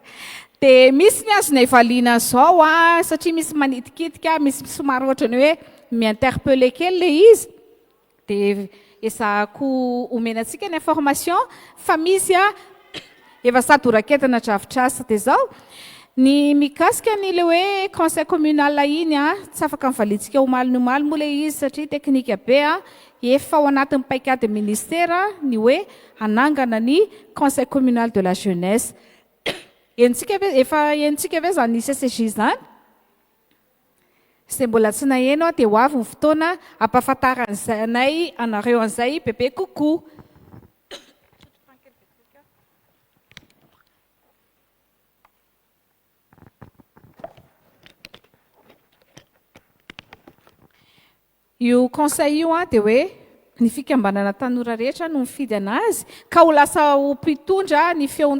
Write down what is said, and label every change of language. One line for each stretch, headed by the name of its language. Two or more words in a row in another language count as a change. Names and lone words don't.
Malagasy: Dia misy ny azona ifaliana zao satria misy manitikitika misy somary ohatrany hoe mi-interpelle kely le izy dia ezahako omenantsika ny information fa misy efa sady oraketana dravitrasa dia zao ny mikasika ny le hoe
French: conseil communal
Malagasy: iny tsy afaka mivaliantsika omaly ny omaly moa le izy satria teknika be efa ao anatin'ny paikady ministera ny hoe anangana ny
French: conseil communal de la jeunesse.
Malagasy: Efa enitsika ve zany CCJ zany izay mbola tsy naheno dia ho avy ny fotoana ampahafantaranay anareo an'izay bebe kokoa. Io conseil io dia hoe ny fikambanana tanora rehetra no mifidy anazy ka ho lasa ho mpitondra ny feon'ny